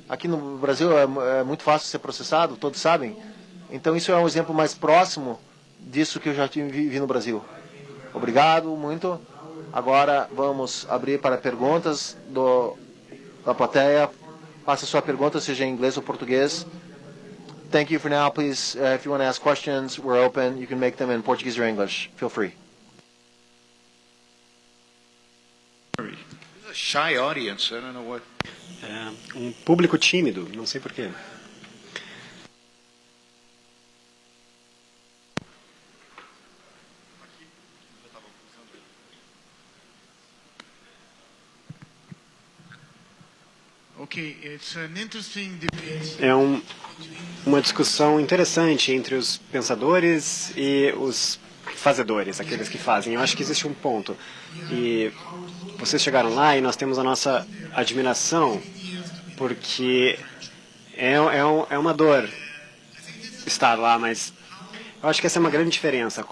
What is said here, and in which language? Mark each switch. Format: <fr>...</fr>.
<pt>Aqui no Brasil é muito fácil ser processado, todos sabem. Então, isso é um exemplo mais próximo disso que eu já vi no Brasil. Obrigado muito. Agora vamos abrir para perguntas da plateia. Faça sua pergunta, seja em inglês ou português.</pt> <en>Thank you for now. Please, if you want to ask questions, we're open. You can make them in Portuguese or English. Feel free. A shy audience. I don't know what.</en> <pt>Um público tímido, não sei porquê.</pt> <en>Okay, it's an interesting debate.</en> <pt>É uma discussão interessante entre os pensadores e os fazedores, aqueles que fazem. Eu acho que existe um ponto. E vocês chegaram lá e nós temos a nossa admiração, porque é uma dor estar lá, mas eu acho que essa é uma grande diferença.</pt>